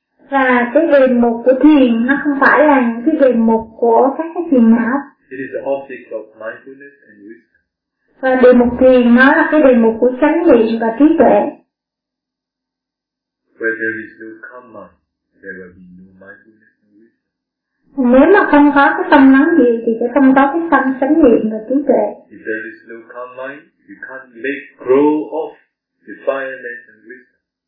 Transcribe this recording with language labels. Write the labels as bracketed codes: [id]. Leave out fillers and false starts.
[vi] Và cái đề mục của thiền nó không phải là những cái đề mục của các cái phiền não. [en] It is the object of mindfulness and wisdom. [vi] Và đề mục thiền nó là cái đề mục của chánh niệm và trí tuệ. [en] Where there is no calm mind, there will be no mindfulness and wisdom. [vi] Nếu mà không có cái tâm lắng dịu thì sẽ không có cái tâm sánh niệm và trí tuệ. [en] If there is no calm mind, you can't make grow of defilement and wisdom.